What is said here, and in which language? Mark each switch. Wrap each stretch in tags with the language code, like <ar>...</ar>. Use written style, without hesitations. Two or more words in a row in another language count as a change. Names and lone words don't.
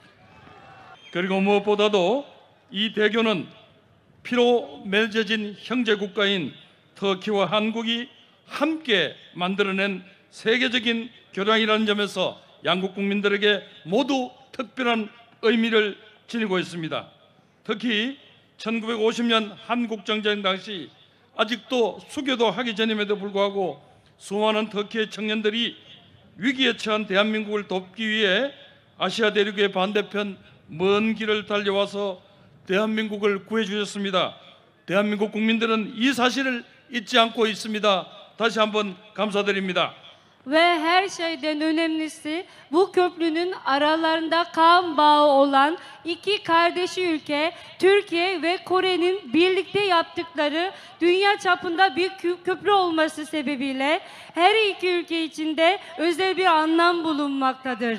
<ko>그리고 무엇보다도 이 대교는 피로 맺어진 형제 국가인 터키와 한국이 함께 만들어낸 세계적인 교량이라는 점에서 양국 국민들에게 모두 특별한 의미를 지니고 있습니다. 특히 1950년 한국정쟁 당시 아직도 수교도 하기 전임에도 불구하고 수많은 터키의 청년들이 위기에 처한 대한민국을 돕기 위해 아시아 대륙의 반대편 먼 길을 달려와서 대한민국을 구해주셨습니다. 대한민국 국민들은 이 사실을 잊지 않고 있습니다. 다시 한번 감사드립니다.</ko> <tr>Ve her şeyden önemlisi bu köprünün aralarında kan bağı olan iki kardeşi ülke Türkiye ve Kore'nin birlikte yaptıkları dünya çapında bir köprü olması sebebiyle her iki ülke içinde özel bir anlam bulunmaktadır.</tr>